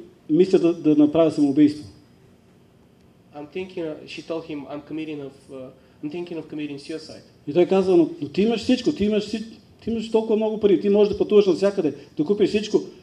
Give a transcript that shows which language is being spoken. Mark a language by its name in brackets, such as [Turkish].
[Bulgarian] мисля да направя самоубийство. [English] she told him, I'm thinking of committing suicide. [Bulgarian] И той казва, но ти имаш всичко, ти имаш толкова много пари, ти можеш да пътуваш навсякъде, да купиш всичко.